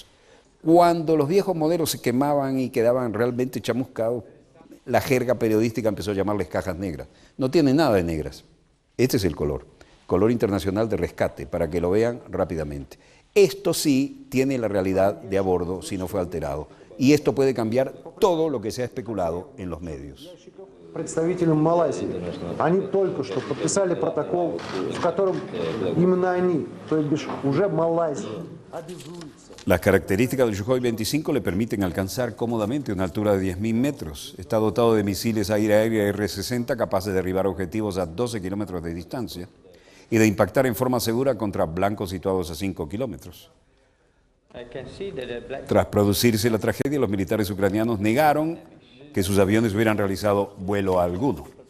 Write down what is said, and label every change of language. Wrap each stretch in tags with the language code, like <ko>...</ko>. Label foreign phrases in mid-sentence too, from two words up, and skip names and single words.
<es>Cuando los viejos modelos se quemaban y quedaban realmente chamuscados, la jerga periodística empezó a llamarles cajas negras. No tienen nada de negras. Este es el color internacional de rescate, para que lo vean rápidamente. Esto sí tiene la realidad de a bordo si no fue alterado. Y esto puede cambiar todo lo que se ha especulado en los medios.</es> <ru>Представителям Малайзии. Они только что подписали протокол, в котором именно они, то бишь уже Малайзия, обязуется.</ru> <es>Las características del Sukhoi-25 le permiten alcanzar cómodamente una altura de 10.000 metros. Está dotado de misiles aire-aire R-60 capaces de derribar objetivos a 12 kilómetros de distancia y de impactar en forma segura contra blancos situados a 5 kilómetros. Tras producirse la tragedia, los militares ucranianos negaron que sus aviones hubieran realizado vuelo alguno.</es>